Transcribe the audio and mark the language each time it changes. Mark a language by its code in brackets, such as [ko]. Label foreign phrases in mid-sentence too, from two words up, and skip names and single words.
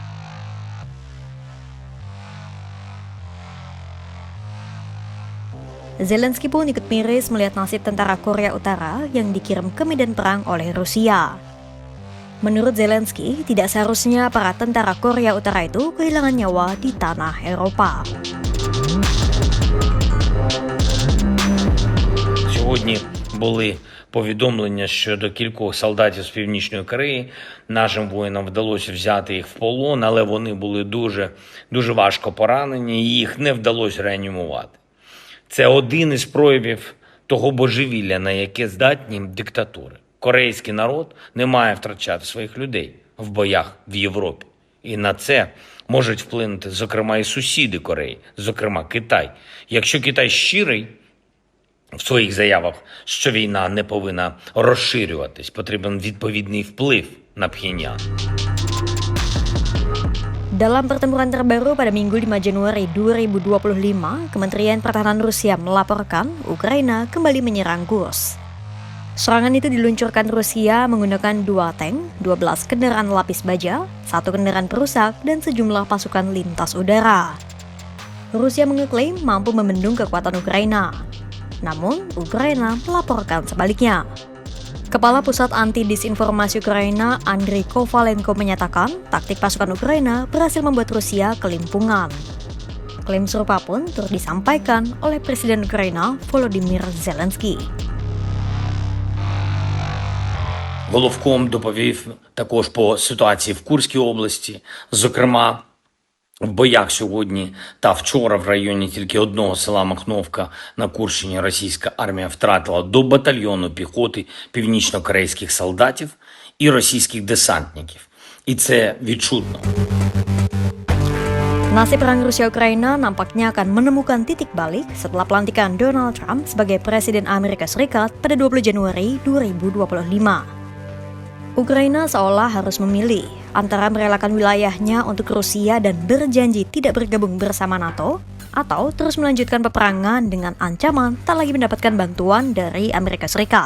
[id] Zelensky pun ikut miris melihat nasib tentara Korea Utara yang dikirim ke medan perang oleh Rusia. Menurut Zelensky, tidak seharusnya para tentara Korea Utara itu kehilangan nyawa di tanah Eropa. [uk] Сьогодні були повідомлення щодо кількох солдатів з Північної Кореї. Нашим воїнам вдалося взяти їх в полон, але вони були дуже важко поранені, і їх не вдалося реанімувати. Це один із проявів того божевілля, на яке здатні диктатури. Корейський народ не має втрачати своїх людей в боях в Європі. І на це можуть вплинути, зокрема, і сусіди Кореї, зокрема Китай. Якщо Китай щирий в своїх заявах, що війна не повинна розширюватись, потрібен відповідний вплив на Пхеньян. [id] Dalam pertempuran terbaru pada Minggu 5 Januari 2025, Kementerian Pertahanan Rusia melaporkan Ukraina kembali menyerang Kursk. Serangan itu diluncurkan Rusia menggunakan 2 tank, 12 kendaraan lapis baja, 1 kendaraan perusak, dan sejumlah pasukan lintas udara. Rusia mengeklaim mampu membendung kekuatan Ukraina. Namun, Ukraina melaporkan sebaliknya. Kepala Pusat Anti-Disinformasi Ukraina, Andriy Kovalenko menyatakan taktik pasukan Ukraina berhasil membuat Rusia kelimpungan. Klaim serupa pun turut disampaikan oleh Presiden Ukraina Volodymyr Zelensky. [uk] Головком доповів також по ситуації в Курській області, зокрема, в боях сьогодні та вчора в районі тільки одного села Махновка на Курщині російська армія втратила до батальйону піхоти північно-корейських солдатів і російських десантників. І це відчутно. [id] Nasib perang Rusia-Ukraina nampaknya akan menemukan titik balik setelah pelantikan Donald Trump sebagai Presiden Amerika Serikat pada 20 Januari 2025. Ukraina seolah harus memilih antara merelakan wilayahnya untuk Rusia dan berjanji tidak bergabung bersama NATO, atau terus melanjutkan peperangan dengan ancaman tak lagi mendapatkan bantuan dari Amerika Serikat.